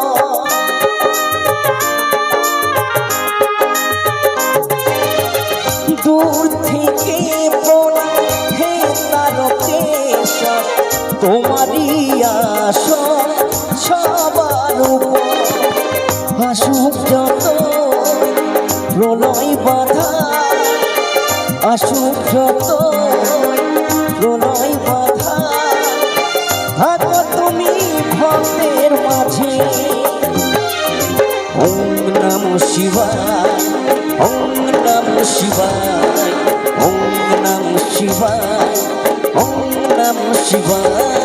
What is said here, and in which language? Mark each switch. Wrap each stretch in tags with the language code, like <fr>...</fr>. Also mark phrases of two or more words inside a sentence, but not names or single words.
<bn>দূর থেকে প্রণাম হে তারকেশ্বর, তোমারি আসন সবার উপর। আসুক যত প্রলয় বাধা, আসুক যত প্রলয় বাধা, থাকো তুমি ভক্তের মাঝে।</bn> <sa>ওম নমঃ শিবায়, ওম নমঃ শিবায়, ওম নমঃ শিবায়, ওম নমঃ শিবায়।</sa>